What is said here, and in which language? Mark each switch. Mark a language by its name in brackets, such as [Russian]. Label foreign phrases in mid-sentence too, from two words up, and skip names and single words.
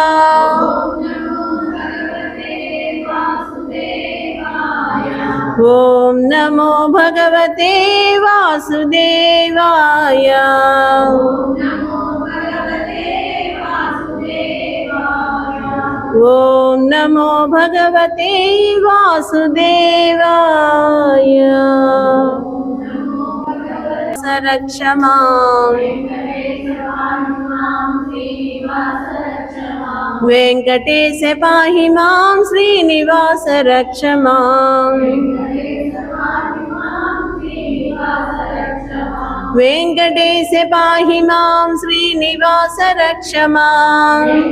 [Sanskrit] ఓం నమో భగవతే వాసుదేవాయ. ఓం నమో భగవతే వాసుదేవాయ. రక్షమాం వెంకటేశ పాహి మాం శ్రీనివాస రక్షమాం. వెంకటేశ పాహి మాం శ్రీనివాస రక్షమాం.